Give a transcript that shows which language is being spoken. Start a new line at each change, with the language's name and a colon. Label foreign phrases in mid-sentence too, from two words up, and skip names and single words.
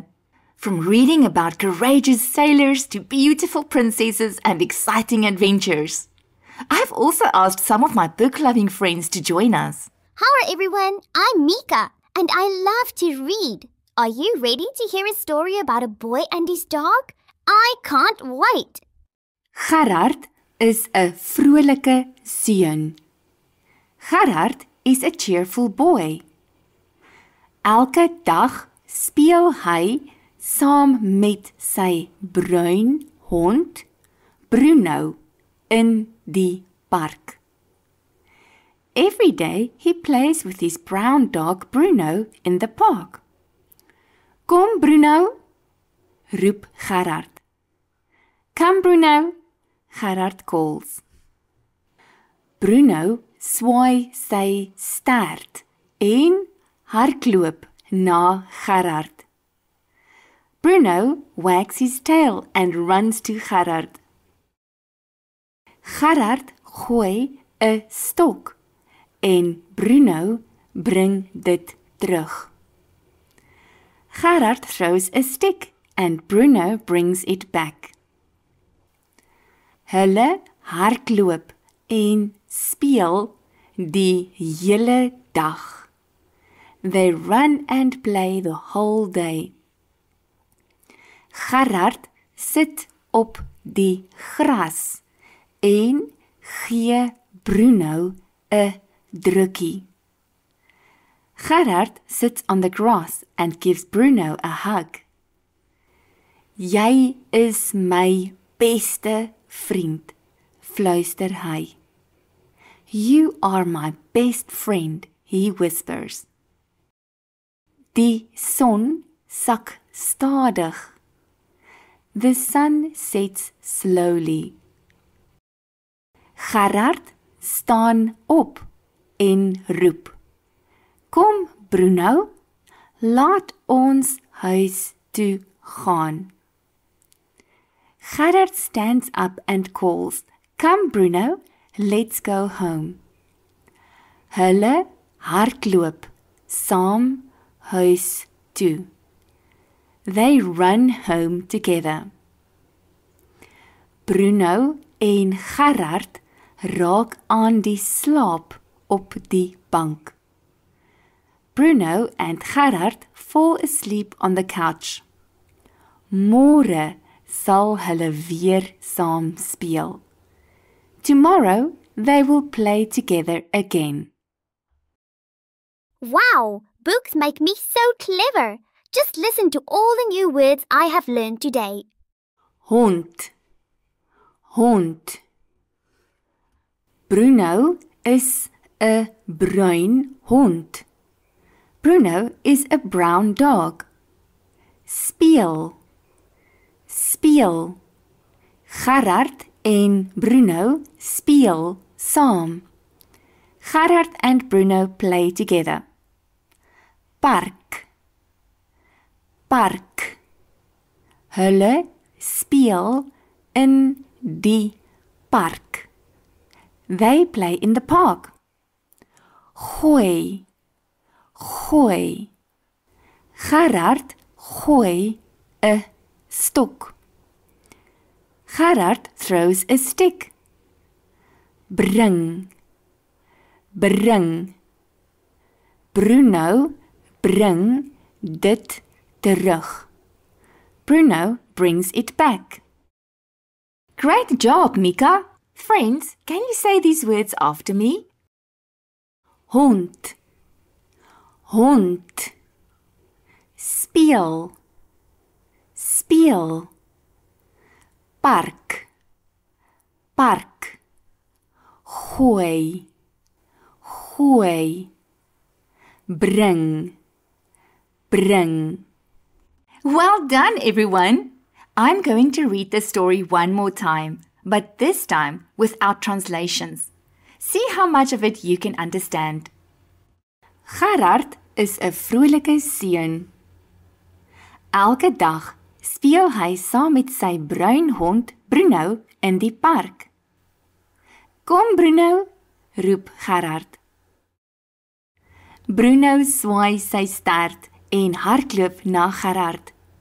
English: From reading about courageous sailors to beautiful princesses and exciting adventures. I've also asked some of my book-loving friends to join us. Hi everyone, I'm Mika and I love to read. Are you ready to hear a story about a boy and his dog? I can't wait.
Afrikaans: Gerard is 'n vrolike seun.
English: Gerard is a cheerful boy.
Afrikaans: Elke dag speel hy saam met sy bruin hond, Bruno, in die park.
English: Every day he plays with his brown dog Bruno in the park.
Afrikaans: Kom Bruno, roep Gerard.
English: Come Bruno, Gerard calls.
Afrikaans: Bruno swaai sy stert en hardloop na Gerard.
English: Bruno wags his tail and runs to Gerard.
Afrikaans: Gerard gooi 'n stok en Bruno bring dit terug.
English: Gerard throws a stick and Bruno brings it back.
Afrikaans: Hulle hardloop en speel die hele dag.
English: They run and play the whole day.
Afrikaans: Gerard sit op die gras en gee Bruno 'n drukkie.
English: Gerard sits on the grass and gives Bruno a hug.
Afrikaans: Jy is my beste vriend, fluister hy.
English: You are my best friend, he whispers.
Afrikaans: Die son sak stadig.
English: The sun sets slowly.
Afrikaans: Gerard staan op en roep. Kom Bruno, laat ons huis toe gaan.
English: Gerard stands up and calls, Come Bruno, let's go home.
Afrikaans: Hulle hardloop saam huis toe.
English: They run home together.
Afrikaans: Bruno en Gerard raak aan die slaap op die bank.
English: Bruno and Gerard fall asleep on the couch.
Afrikaans: Môre sal hulle weer saam speel.
English: Tomorrow they will play together again. Wow, books make me so clever. Just listen to all the new words I have learned today.
Afrikaans: Hond, hond. Bruno is 'n bruin hond.
English: Bruno is a brown dog.
Afrikaans: Speel, speel. Gerard en Bruno speel saam.
English: Gerard and Bruno play together.
Afrikaans: Park, park. Hulle speel in die park.
English: They play in the park.
Afrikaans: Gooi, gooi. Gerard gooi 'n stok.
English: Gerard throws a stick.
Afrikaans: Bring, bring. Bruno bring dit terug.
English: Bruno brings it back. Great job, Mika! Friends, can you say these words after me?
Afrikaans: Hond, hond. Speel, speel. Park, park. Gooi, gooi. Bring, bring.
English: Well done, everyone! I'm going to read the story one more time, but this time without translations. See how much of it you can understand.
Afrikaans: Gerard is 'n vrolike seun. Elke dag speel hy saam met sy bruin hond Bruno in die park. Kom Bruno, roep Gerard. Bruno swaai sy stert en hardloop na Gerard.